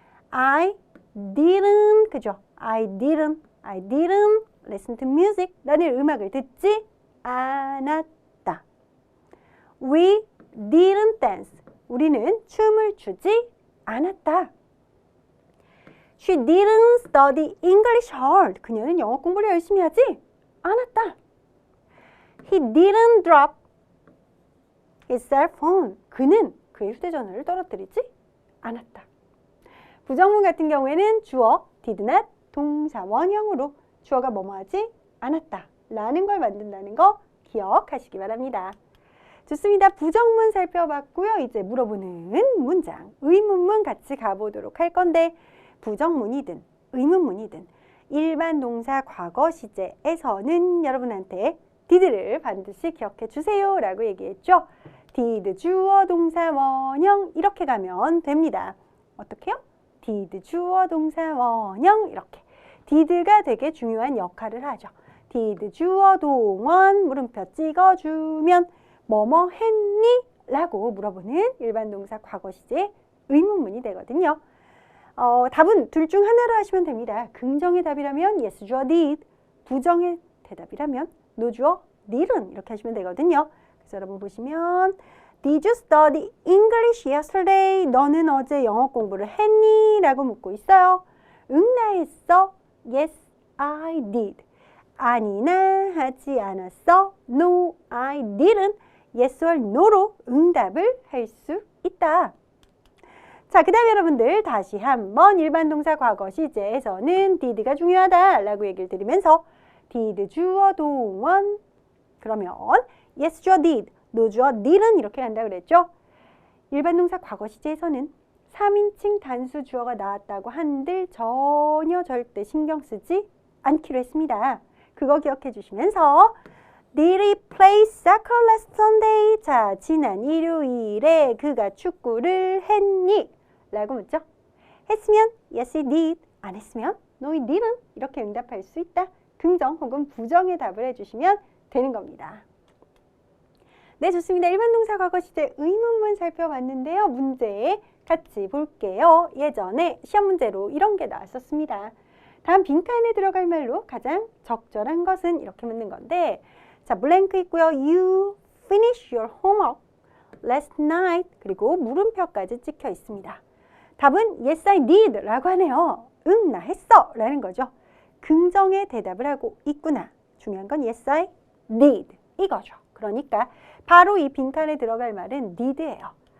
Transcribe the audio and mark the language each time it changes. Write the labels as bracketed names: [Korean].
[English] I didn't, 그죠? I didn't listen to music. [Korean] 나는 음악을 듣지 않았다. [English] We didn't dance. [Korean] 우리는 춤을 추지 않았다. [English] She didn't study English hard. [Korean] 그녀는 영어 공부를 열심히 하지 않았다. [English] He didn't drop his cell phone. [Korean] 그는 그의 휴대전화를 떨어뜨리지 않았다. 부정문 같은 경우에는 주어 did not 동사 원형으로 주어가 뭐뭐하지 않았다 라는 걸 만든다는 거 기억하시기 바랍니다. 좋습니다. 부정문 살펴봤고요. 이제 물어보는 문장, 의문문 같이 가보도록 할 건데 부정문이든 의문문이든 일반 동사 과거 시제에서는 여러분한테 did를 반드시 기억해 주세요 라고 얘기했죠. did 주어 동사 원형 이렇게 가면 됩니다. 어떻게요? did 주어 동사 원형 이렇게. did가 되게 중요한 역할을 하죠. did 주어 동원 물음표 찍어주면 뭐뭐 했니? 라고 물어보는 일반 동사 과거 시제 의문문이 되거든요. 답은 둘 중 하나로 하시면 됩니다. 긍정의 답이라면 yes 주어 did, 부정의 대답이라면 no 주어 didn't 이렇게 하시면 되거든요. 그래서 여러분 보시면 [English] Did you study English yesterday? [Korean] 너는 어제 영어 공부를 했니? 라고 묻고 있어요. 응, 나 했어. [English] Yes, I did. [Korean] 아니, 나 하지 않았어. [English] No, I didn't. [Korean] Yes or no로 응답을 할 수 있다. 자, 그 다음에 여러분들 다시 한번 일반 동사 과거 시제에서는 did가 중요하다라고 얘기를 드리면서 did 주어 동원 그러면 yes 주어 did, no 주어 didn't 이렇게 간다 그랬죠. 일반 동사 과거 시제에서는 3인칭 단수 주어가 나왔다고 한들 전혀 절대 신경 쓰지 않기로 했습니다. 그거 기억해 주시면서 [English] Did he play soccer last Sunday? [Korean] 자, 지난 일요일에 그가 축구를 했니? 라고 묻죠. [English] 했으면 yes he did. [Korean] 안 했으면 [English] no he didn't. [Korean] 이렇게 응답할 수 있다. 긍정 혹은 부정의 답을 해주시면 되는 겁니다. 네, 좋습니다. 일반 동사 과거 시제 의문문 살펴봤는데요. 문제 같이 볼게요. 예전에 시험 문제로 이런 게 나왔었습니다. 다음 빈칸에 들어갈 말로 가장 적절한 것은 이렇게 묻는 건데 자, 블랭크 있고요. [English] You finish your homework last night. [Korean] 그리고 물음표까지 찍혀 있습니다. 답은 [English] yes, I did [Korean] 라고 하네요. 응, 나 했어 라는 거죠. 긍정의 대답을 하고 있구나. 중요한 건 yes, I did 이거죠. 그러니까 바로 이 빈칸에 들어갈 말은 did예요.